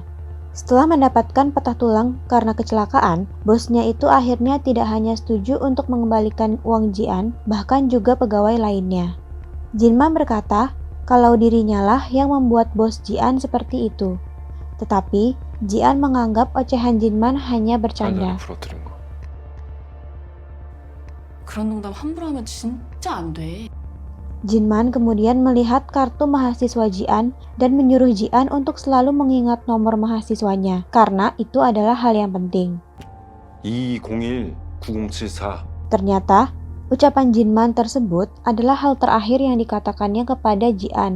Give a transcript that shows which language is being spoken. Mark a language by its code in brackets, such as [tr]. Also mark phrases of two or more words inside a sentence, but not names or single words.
[id] Setelah mendapatkan patah tulang karena kecelakaan, bosnya itu akhirnya tidak hanya setuju untuk mengembalikan uang Ji-an, bahkan juga pegawai lainnya. Jinman berkata kalau dirinya lah yang membuat bos Ji-an seperti itu. Tetapi, Ji-an menganggap ocehan Jinman hanya bercanda. [ko] 그런 농담 함부로 하면 진짜 안 돼. [id] Jinman kemudian melihat kartu mahasiswa Ji-an dan menyuruh Ji-an untuk selalu mengingat nomor mahasiswanya, karena itu adalah hal yang penting. 2201-9074. Ternyata, ucapan Jinman tersebut adalah hal terakhir yang dikatakannya kepada Ji-an.